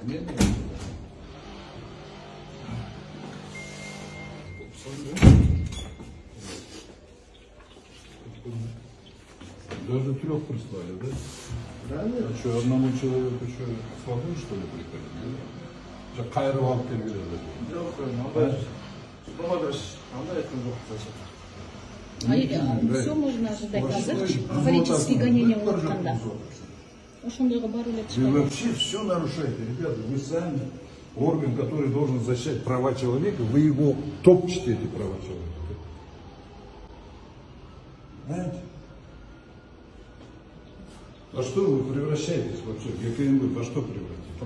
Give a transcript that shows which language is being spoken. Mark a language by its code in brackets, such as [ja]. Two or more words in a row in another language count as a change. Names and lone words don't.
[ru] Нет. Даже 3 прислали, да? Да, нет. А что, одному человеку что, свободу, что ли, приходить? [ky] Да? Кайры алып келгиле [ru] все можно ожидать азыр политические гонения улатканда. [ky] Ошондойго баруу эле [ru] Вы [ky] чыкпайт. [ru] вообще все нарушаете, ребята. Вы сами орган, который должен защищать права человека, вы его топчете, эти права человека. Знаете? А что вы превращаетесь вообще? ГКНБ во что превратите?